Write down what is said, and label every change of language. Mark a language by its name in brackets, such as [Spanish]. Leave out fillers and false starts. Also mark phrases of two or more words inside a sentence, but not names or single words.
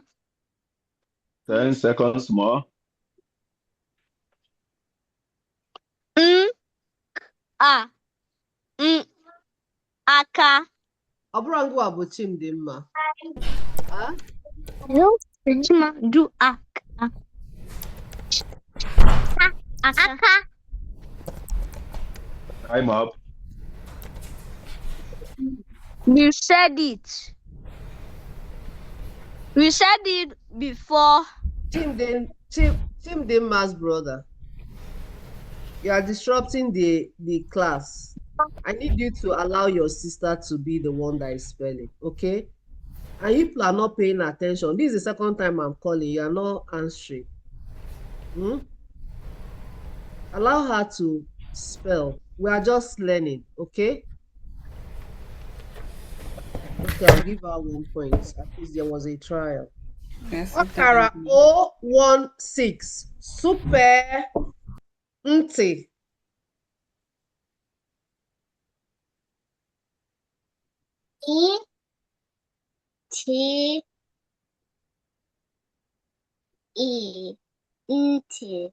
[English] 10 seconds more. [Igbo] Aka. Ọ bụrụ ngwa bụ Chimdimma. Chima, do aka. Aka. [English] Time up. You said it. We said it before. Chimdimma's brother. You are disrupting the class. I need you to allow your sister to be the one that is spelling, okay? And you people are not paying attention. This is the second time I'm calling. You are not answering. Allow her to spell. We are just learning, okay? Okay, I'll give her 1 point. At least there was a trial. [Igbo] Akara 016 super ntị. Ntị.